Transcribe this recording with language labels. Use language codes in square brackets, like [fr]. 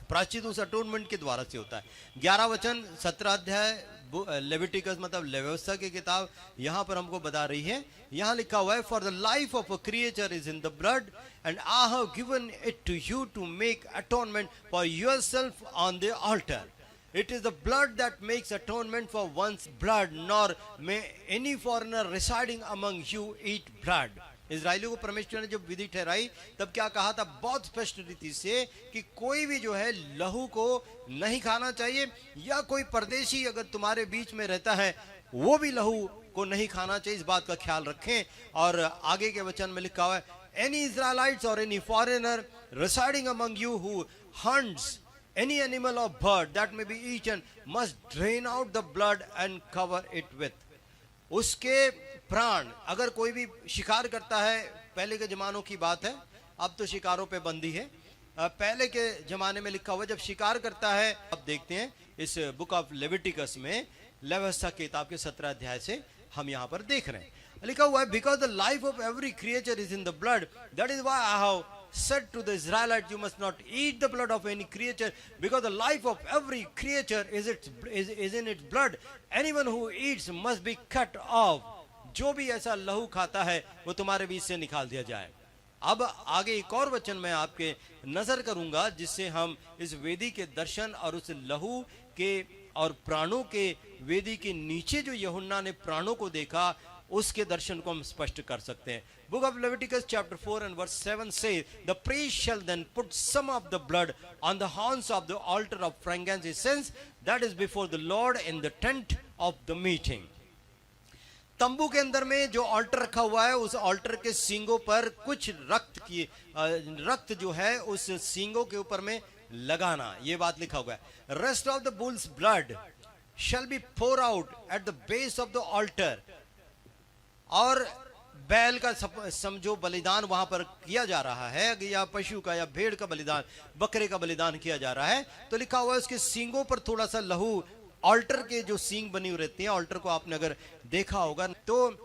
[hi] प्रायश्चित उस अटोनमेंट के द्वारा से होता है। 11 वचन 17 अध्याय लेविटिकस मतलब व्यवस्था की किताब यहाँ पर हमको बता रही है। यहाँ लिखा हुआ है, [en] For the life of a creature is in the blood and I have given it to you to make atonement for yourself on the altar. It is the blood that makes atonement for one's blood, nor may any foreigner residing among you eat blood. [hi] इजराइलियों को परमेश्वर ने जब विधि ठहराई तब क्या कहा था बहुत स्पष्ट रीति से कि कोई भी जो है लहू को नहीं खाना चाहिए, या कोई परदेशी अगर तुम्हारे बीच में रहता है वो भी लहू को नहीं खाना चाहिए। इस बात का ख्याल रखें। और आगे के वचन में लिखा हुआ है, [en] Any Israelites और any foreigner residing among you who hunts any animal or bird that may be eaten must drain out the blood and cover it with. [hi] उसके प्राण, अगर कोई भी शिकार करता है, पहले के जमानों की बात है, अब तो शिकारों पे बंदी है, पहले के जमाने में लिखा हुआ जब शिकार करता है। अब देखते हैं इस बुक ऑफ लेविटिकस में व्यवस्था की किताब के 17 अध्याय से हम यहाँ पर देख रहे हैं, लिखा हुआ है, [en] Because the life of every creature is in the blood, that is why I have said to the Israelites, you must not eat the blood of any creature, because the life of every creature is in its blood. Anyone who eats must be cut off. [hi] जो भी ऐसा लहू खाता है वो तुम्हारे बीच से निकाल दिया जाए। अब आगे एक और वचन मैं आपके नजर करूंगा जिससे हम इस वेदी के दर्शन और उस लहू के और प्राणों के वेदी के नीचे जो यूहन्ना ने प्राणों को देखा उसके दर्शन को हम स्पष्ट कर सकते हैं। [en] Book of Leviticus chapter 4 and verse 7 says, the priest shall then put some of the blood on the horns of the altar of frankincense that is before the Lord in the tent of the meeting. [hi] तंबू के अंदर में जो alter रखा हुआ है उस alter के सींगों पर कुछ रक्त जो है उस सींगों के ऊपर में लगाना, ये बात लिखा हुआ है। [en] Rest of the bull's blood shall be poured out at the base of the altar. [hi] और बैल का समझो बलिदान वहां पर किया जा रहा है, या पशु का या भेड़ का बलिदान, बकरे का बलिदान किया जा रहा है, तो लिखा हुआ है उसके सींगों पर थोड़ा सा लहू, ऑल्टर के जो सींग बनी हुई रहती है, ऑल्टर को आपने अगर देखा होगा तो